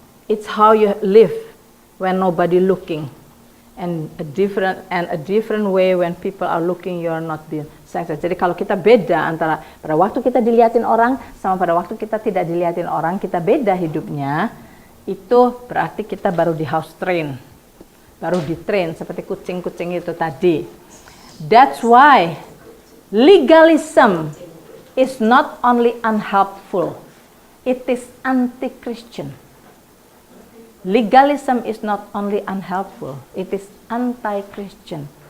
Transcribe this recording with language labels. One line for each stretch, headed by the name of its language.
English: It's how you live when nobody looking, and a different way when people are looking, you are not being sanctioned.
Indonesian: Jadi kalau kita beda antara pada waktu kita dilihatin orang sama pada waktu kita tidak dilihatin orang, kita beda hidupnya, itu berarti kita baru di
English: house train.
Indonesian: baru ditrain seperti kucing-kucing itu tadi.
English: That's why legalism is not only unhelpful, it is anti-Christian. Legalism is not only unhelpful, it is anti-Christian.